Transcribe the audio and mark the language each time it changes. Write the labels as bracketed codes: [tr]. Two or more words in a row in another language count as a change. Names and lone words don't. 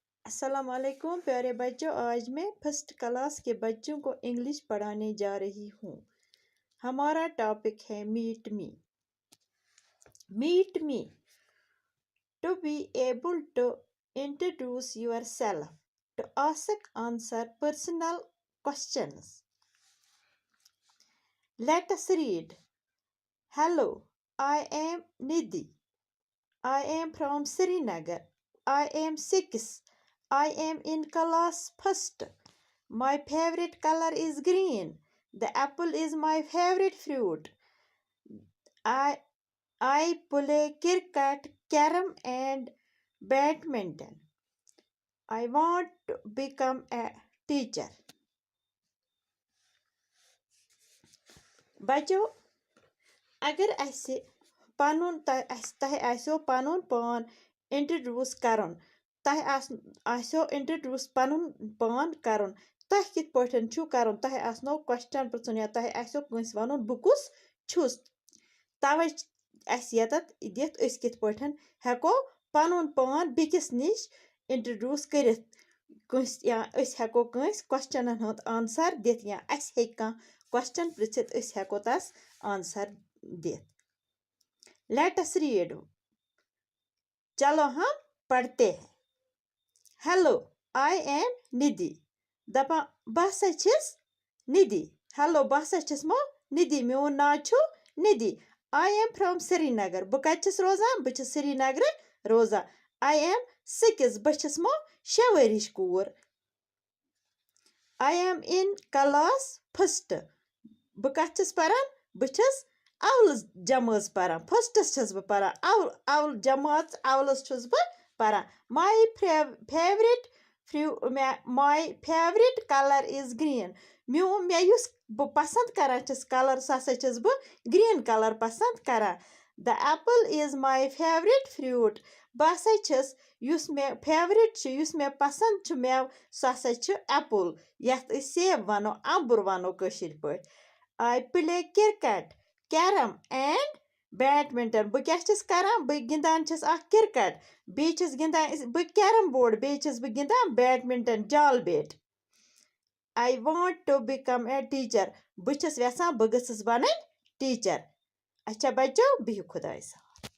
[ar] السلام عليكم [hi] प्यारे बच्चों। आज मैं [en] first class [hi] के बच्चों को इंग्लिश पढ़ाने जा रही हूँ। हमारा टॉपिक है [en] Meet me. Meet me, To be able to introduce yourself, to ask answer personal questions. Let us read. Hello, I am Nidhi. I am from Srinagar. I am 6. I am in class first. My favorite color is green. The apple is my favorite fruit. I play cricket, carom and badminton. I want to become a teacher. [ks] बच्चों, अगर ऐसे तह आसो पनुन पान इंट्रोड्यूस करन, तह आसो इंट्रोड्यूस पनुन पान करन, तह कित पठन छु करन, तह आसनो क्वेश्चन पृछन या तह आसो कंस वनुन बु कुस छुस, तवे अस यतत दित अस कित पठन हेको पनुन पान बिकिस निश इंट्रोड्यूस करित कंस, या अस हेको कंस क्वेश्चनन हंद आंसर दित, या अस हेक का क्वेश्चन पृछित अस हेको तस आंसर दित। [en] Let us read. [hi] चलो हम पढ़ते हैं। [en] Hello, I am Nidhi. [ks] दपा बहसा छिस निधि। हेलो, बहसा छिस मो निधि। मोन नाव छु निधि। [en] I am from Srinagar. [ks] बह कत छिस रोजान? बह छिस श्रीनगर रोजान। [en] I am 6. [ks] बह छिस मो 6 वरिश कूर। [en] I am in class first. [ks] बह कत छिस परन? बह छिस अवल जमात परान। फर्स्टस छस बह परान। अवल जमात अवलस छस बह परान। [en] My favorite color is green. [ks] मे युस बह पसंद करान छस कलर ससा छस बह [en] green color [ks] पसंद करान। [en] The apple is my favorite fruit. [ks] बह हसा छस युस मे फेवरेट छ, युस मे पसंद छ मेव, सो हसा छ एप्पल, यथ अस सेब वनो, अम्बुर वनो कशीर पठ। [en] I play cricket, carom and badminton. [ks] बह क्या छस करान? बह गिंदान छस अख क्रिकेट, बे छस गिंदान बह [en] carom board, [ks] बे छस बह गिंदान बैडमिंटन जाल बेट। [en] I want to become a teacher. [ks] बह छस यसान बह गसस बनन टीचर। [hi] अच्छा बच्चों, [ks] बिहु खुदायस।